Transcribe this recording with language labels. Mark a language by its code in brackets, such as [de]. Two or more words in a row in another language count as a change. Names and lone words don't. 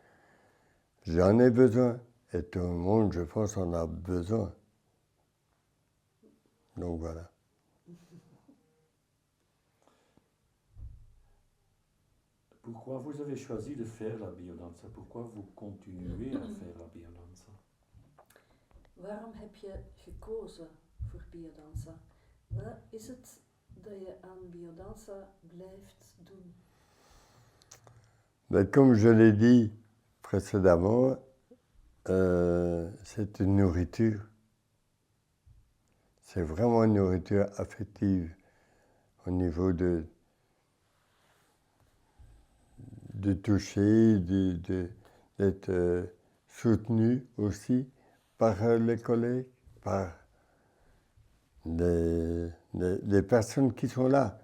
[fr] J'en ai besoin et tout le monde, je pense, en a besoin. Donc voilà. Pourquoi vous avez choisi de faire la biodanza? Pourquoi vous continuez à faire la biodanza? [nl] Waarom heb je gekozen voor biodanza? Wat is het dat je aan biodanza blijft doen? [fr] Mais comme je l'ai dit précédemment, c'est une nourriture. C'est vraiment une nourriture affective au niveau de toucher, d'être soutenu aussi par les collègues, par les personnes qui sont là.